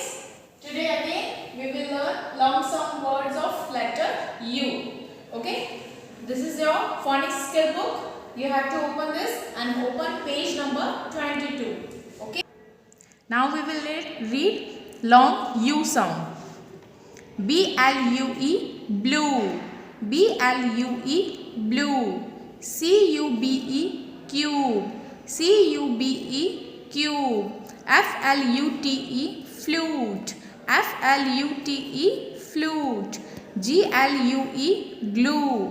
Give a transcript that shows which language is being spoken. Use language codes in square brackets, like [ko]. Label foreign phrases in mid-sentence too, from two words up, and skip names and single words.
[en] Today again we will learn long sound words of letter U. Okay. This is your phonics skill book. You have to open this and open page number 22. Okay. Now we will read long U sound. B-L-U-E blue. B-L-U-E blue. C-U-B-E cube. C-U-B-E cube. F-L-U-T-E flute. F-L-U-T-E flute. G-L-U-E glue.